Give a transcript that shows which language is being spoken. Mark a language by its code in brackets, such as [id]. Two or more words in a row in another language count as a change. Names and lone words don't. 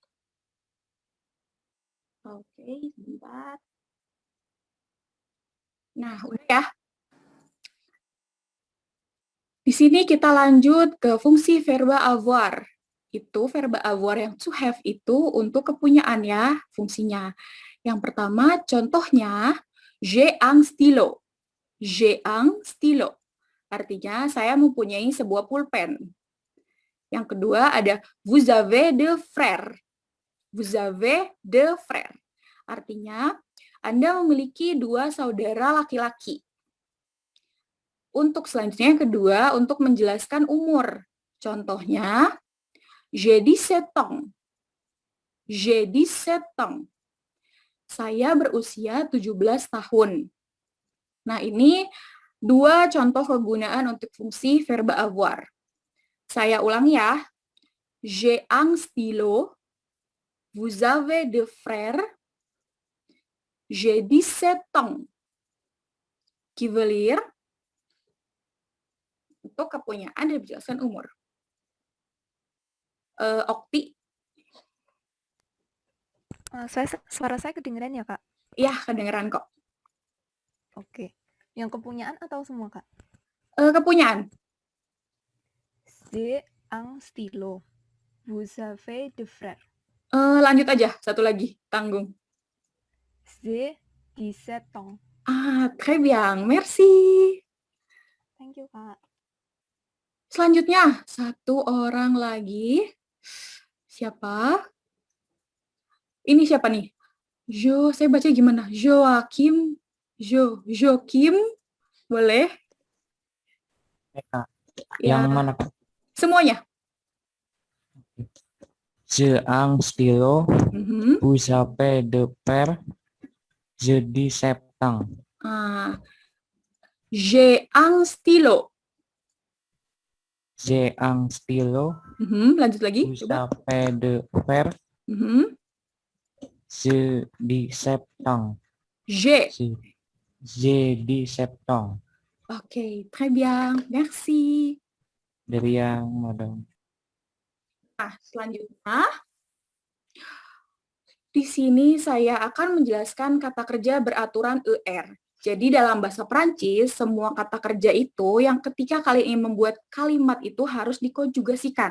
[id] Oke, sebentar. Nah, udah ya. Di sini kita lanjut ke fungsi verba avoir. Itu verba avoir yang [en] to have [id] itu untuk kepunyaan ya fungsinya. Yang pertama contohnya [fr] j'ai un stylo. J'ai un stylo. [id] Artinya saya mempunyai sebuah pulpen. Yang kedua ada [fr] vous avez deux frères. Vous avez deux frères. [id] Artinya Anda memiliki 2 saudara laki-laki. Untuk selanjutnya yang kedua, untuk menjelaskan umur. Contohnya, [fr] j'ai 17 ans. J'ai 17 ans. [id] Saya berusia 17 tahun. Nah, ini 2 contoh kegunaan untuk fungsi verba avoir. Saya ulang ya. [fr] J'ai un stylo. Vous avez deux frères. J'ai 17 ans. Qui veut lire? [id] Untuk kepunyaan dan menjelaskan umur. Okti. Suara saya kedengeran ya, Kak? Iya, kedengeran kok. Oke. Yang kepunyaan atau semua, Kak? Kepunyaan. [fr] J'ai un stylo. Vous avez deux frères. [id] Lanjut aja, satu lagi, tanggung. [fr] J'ai 17 ans. Ah, très bien, merci. [en] Thank you, [id] Kak. Selanjutnya, satu orang lagi. Siapa? Ini siapa nih? Saya baca gimana? Joachim. Joachim. Boleh? Kak. Ya. Yang mana, Kak? Semuanya. [fr] J'ai un stylo. Mhm. Vous avez deux frères. J'ai 17 ans. J'ai un stylo. J'ai un stylo. [id] Lanjut lagi. [fr] Vous [id] Coba. [fr] avez deux frères. J'ai 17 ans. J'ai 17 ans. Oke, très bien. Merci. [id] Dari yang madam. Nah, selanjutnya di sini saya akan menjelaskan kata kerja beraturan ER. Jadi dalam bahasa Prancis, semua kata kerja itu yang ketika kalian ingin membuat kalimat itu harus dikonjugasikan.